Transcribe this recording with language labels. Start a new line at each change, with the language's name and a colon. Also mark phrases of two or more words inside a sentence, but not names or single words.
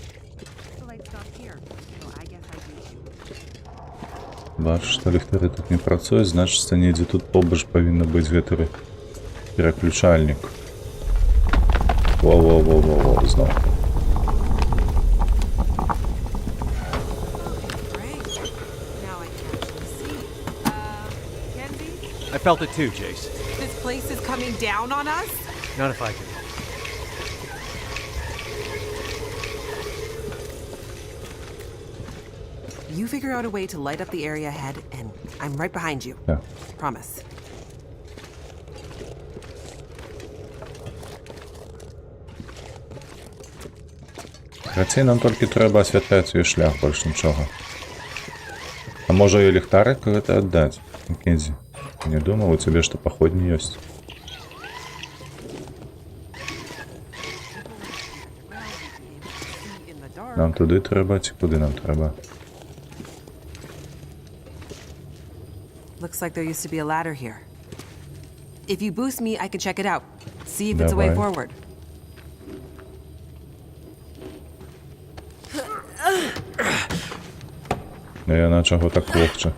Belarusian: Бачу, што ліхтары тут не працуюць, значыцца, недзе тут побач павінна быць гэты пераключальнік. Во-во-во-во-во, зноў.
English: I felt it too, Jace. This place is coming down on us? Not if I can. You figure out a way to light up the area ahead, and I'm right behind you. Yeah. Promise.
Belarusian: Рацей нам толькі трэба асвятляць ёй шлях, больш нічога. А можа ёй ліхтарик гэта аддаць? Маккензі, не думаў, у цябе што паходні ёсць.
Ukrainian: Нам туди треба, чи куди нам треба?
English: Looks like there used to be a ladder here. If you boost me, I can check it out. See if it's a way
Belarusian: Давай.
English: forward.
Ukrainian: Ну я чого так легче.